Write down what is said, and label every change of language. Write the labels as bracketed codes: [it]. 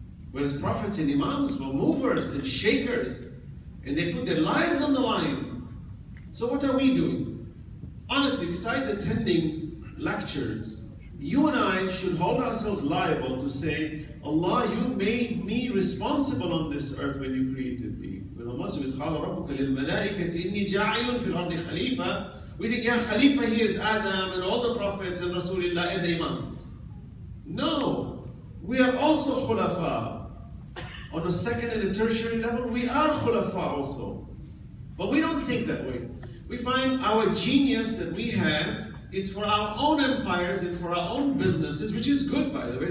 [en] Whereas prophets and imams were movers and shakers, and they put their lives on the line. So what are we doing? Honestly, besides attending lectures, you and I should hold ourselves liable to say, Allah, you made me responsible on this earth when you created me. When Allah said, [ar] قَالَ رَبُّكَ لِلْمَلَائِكَةِ إِنِّي جَاعِلٌ فِي الْأَرْضِ خَلِيفَةً. [en] We think, yeah, Khalifa here is Adam and all the prophets and Rasulullah and the Imams. No, we are also khulafa. On a second and a tertiary level, we are khulafa also. But we don't think that way. We find our genius that we have is for our own empires and for our own businesses, which is good, by the way.